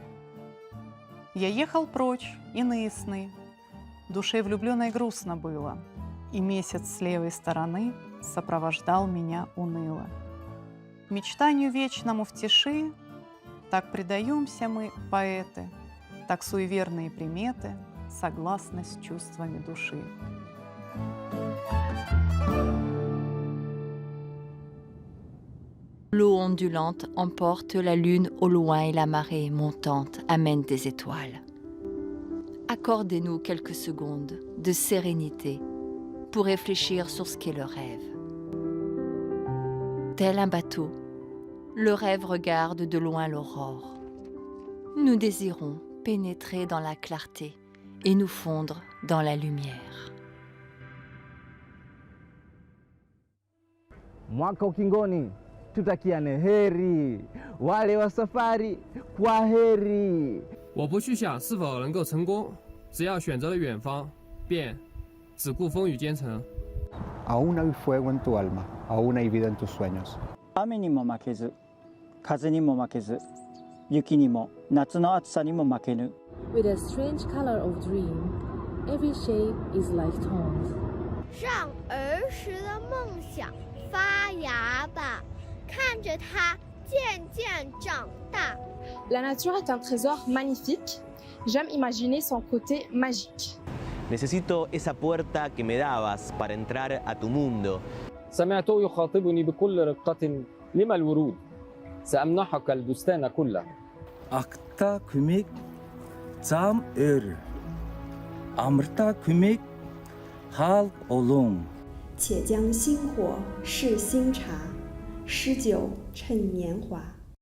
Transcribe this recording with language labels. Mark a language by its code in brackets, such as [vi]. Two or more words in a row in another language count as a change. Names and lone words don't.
[ru] Я ехал прочь, иные сны, душе влюбленной грустно было, и месяц с левой стороны сопровождал меня уныло. Мечтанию вечному в тиши так предаемся мы, поэты, так суеверные приметы согласны с чувствами души. [fr] L'eau ondulante emporte la lune au loin et la marée montante amène des étoiles. Accordez-nous quelques secondes de sérénité pour réfléchir sur ce qu'est le rêve. Tel un bateau, le rêve regarde de loin l'aurore. Nous désirons pénétrer dans la clarté et nous fondre dans la lumière. [sw] Mwaka ukingoni, tutakiane heri, wale wa safari kwa heri. [zh] 我不去想是否能够成功，只要选择了远方，便只顾风雨兼程。 [es] Aún hay fuego en tu alma, aún hay vida en tus sueños. [ja] 雨にも負けず、風にも負けず、雪にも夏の暑さにも負けぬ。 [en] With a strange color of dream, every shape is like tones. [zh] 让儿时的梦想发芽吧，看着它渐渐长大。 [fr] La nature est un trésor magnifique. J'aime imaginer son côté magique. [es] Necesito esa puerta que me dabas para entrar a tu mundo. [ar] سمعته يخاطبني بكل رقة لما الورود سأمنحك البستان كله. Akta kumik zam ör. Amrta kumik halk olum. [zh] 且将薪火试新茶，诗酒趁年华。